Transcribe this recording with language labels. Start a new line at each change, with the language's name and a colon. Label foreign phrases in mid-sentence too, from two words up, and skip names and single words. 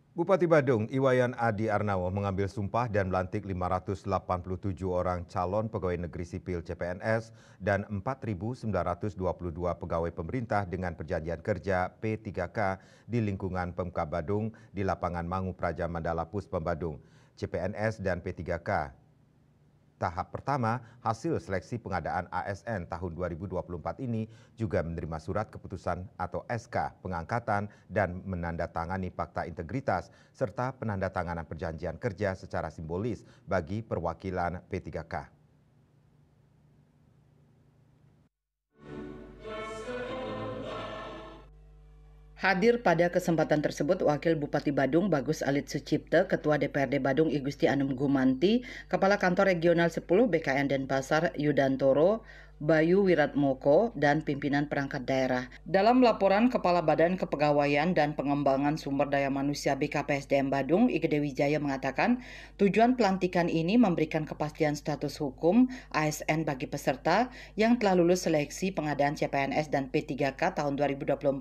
Indonesian: Bupati Badung, Iwayan Adi Arnawo mengambil sumpah dan melantik 587 orang calon pegawai negeri sipil CPNS dan 4.922 pegawai pemerintah dengan perjanjian kerja P3K di lingkungan Pemkab Badung di lapangan Mangu Praja Mandala Puspem Badung. CPNS dan P3K tahap pertama hasil seleksi pengadaan ASN tahun 2024 ini juga menerima surat keputusan atau SK pengangkatan dan menandatangani fakta integritas serta penandatanganan perjanjian kerja secara simbolis bagi perwakilan P3K. Hadir pada kesempatan tersebut Wakil Bupati Badung Bagus Alit Sucipto, Ketua DPRD Badung I Gusti Anum Gumanti, Kepala Kantor Regional 10 BKN Denpasar Yudantoro, Bayu Wiratmoko, dan pimpinan perangkat daerah. Dalam laporan Kepala Badan Kepegawaian dan Pengembangan Sumber Daya Manusia BKPSDM Badung, Igede Wijaya mengatakan, tujuan pelantikan ini memberikan kepastian status hukum ASN bagi peserta yang telah lulus seleksi pengadaan CPNS dan P3K tahun 2024.